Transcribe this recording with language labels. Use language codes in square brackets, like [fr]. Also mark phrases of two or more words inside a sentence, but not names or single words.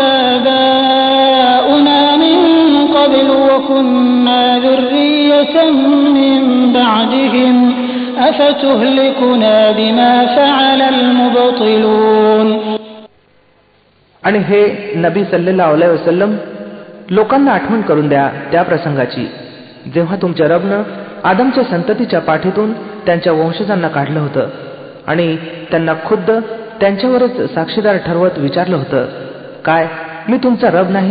[ar] آبَاؤُنَا مِنْ قَبْلُ وَكُنَّا ذُرِّيَّةً مِنْ بَعْدِهِمْ أَفَتُهْلِكُنَا بِمَا فَعَلَ الْمُبْطِلُونَ. [mr] आणि हे नबी [ar] صلى الله عليه وسلم [mr] लोकांना आठवण करून द्या त्या प्रसंगाची जेव्हा तुमच्या रबनं आदमच्या संततीच्या पाठीतून त्यांच्या वंशजांना काढलं होतं आणि त्यांना खुद्द त्यांच्यावरच साक्षीदार ठरवत विचारलं होतं, काय मी तुमचा रब नाही?